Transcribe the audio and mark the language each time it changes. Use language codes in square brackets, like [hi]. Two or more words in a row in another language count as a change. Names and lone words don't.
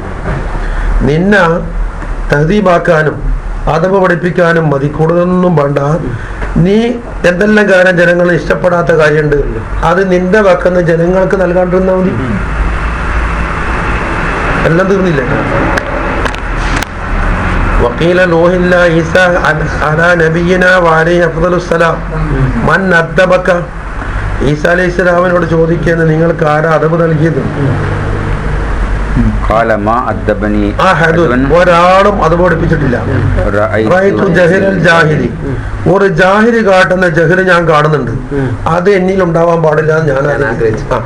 [ml] നിന്നെ തഹദീബാക്കാനും അദബ് പഠിപ്പിക്കാനും മതി, കൂടുതലൊന്നും വേണ്ട. നീ എന്തെല്ലാം കാര്യം ജനങ്ങൾ ഇഷ്ടപ്പെടാത്ത കാര്യമുണ്ട്, അത് നിന്റെ വക്കുന്ന ജനങ്ങൾക്ക് നൽകാണ്ടിരുന്നാ മതി. എല്ലാം തീർന്നില്ല. [ar] وقيل نوح الله عيسى على نبينا وعليه أفضل السلام من أدبك, [ml] ഈസ അലൈഹി സ്വലാമിനോട് ചോദിക്കുന്നത് നിങ്ങൾക്ക് ആരാ അദബ് നൽകിയത്? ഒരാളും അത് പഠിപ്പിച്ചിട്ടില്ല. ഒരു ജാഹിരി കാട്ടുന്ന ജഹല് ഞാൻ കാണുന്നുണ്ട്, അത് എന്നിൽ ഉണ്ടാവാൻ പാടില്ല എന്ന് ഞാൻ ആഗ്രഹിച്ചു.